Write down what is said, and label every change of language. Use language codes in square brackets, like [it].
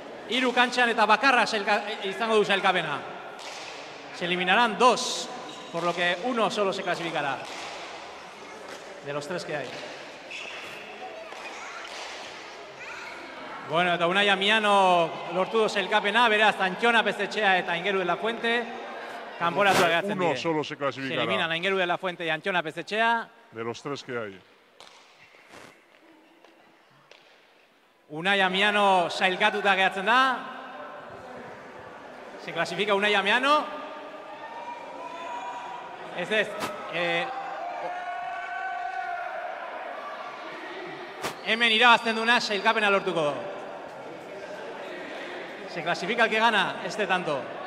[eu] Hiru kantxan eta bakarra izango du sailkapena. [es] Se eliminarán 2, por lo que 1 solo se clasificará. De los 3 que hay. [eu] Bueno, eta Unai Amiano lortu du sailkapena, beraz, Antxona Pezetxea eta Aingeru de la Fuente. Kanporatuak geratzen die. [es] 1 solo se clasificará. Se eliminan Aingeru de la Fuente y Antxona Pezetxea. De los 3 que hay. [eu] Unai Amiano sailkatuta geratzen da. [es] Se clasifica Unai Amiano. [eu] Ez. Hemen irabazten duna sailkapena lortuko du. [es] Se clasifica el que gana este tanto.